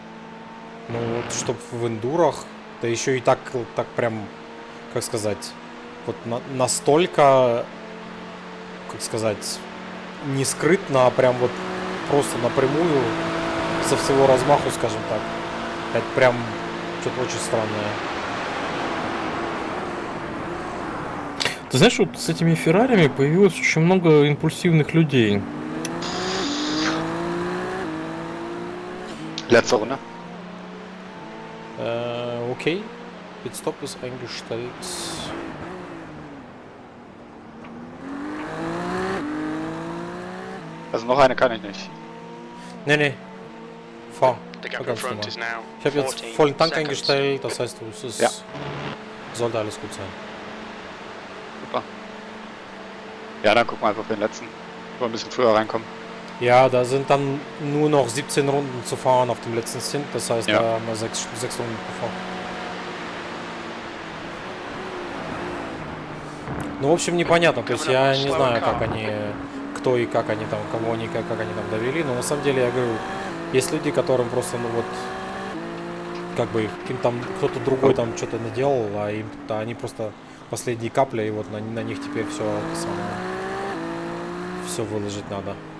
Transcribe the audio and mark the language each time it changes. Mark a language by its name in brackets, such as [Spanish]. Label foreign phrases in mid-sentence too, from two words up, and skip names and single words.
[Russian] Ну, вот, чтоб в эндурах, да еще и так прям, как сказать, вот настолько, как сказать, не скрытно, а прям вот просто напрямую со всего размаху, скажем так. Это прям что-то очень странное. Ты знаешь, вот с этими Феррарями появилось очень много импульсивных людей. [German] Letzte Runde. Okay. Pitstop ist eingestellt. Also noch eine kann ich nicht. Nee. Fahr. [English] The gap in [German] Ganz [English] front [German] normal. [English] is now [German] Ich habe jetzt [English] 14 [German] vollen Tank [English] seconds. [German] eingestellt, das heißt, es ist, Ja. sollte alles gut sein. Super. Ja, dann gucken wir einfach für den letzten. Wo wir ein bisschen früher reinkommen. Ja, da sind dann nur noch 17 Runden zu fahren auf dem letzten Stint, das heißt, Ja. da haben wir 6 Runden gefahren. [Russian] Ну, в общем, непонятно, то есть я не знаю, как они, кто и как они там, кого они, как они там довели, но на самом деле, я говорю, есть люди, которым просто, ну вот, как бы им там кто-то другой там что-то наделал, а им, да, они просто последние капли, и вот на них теперь все выложить надо.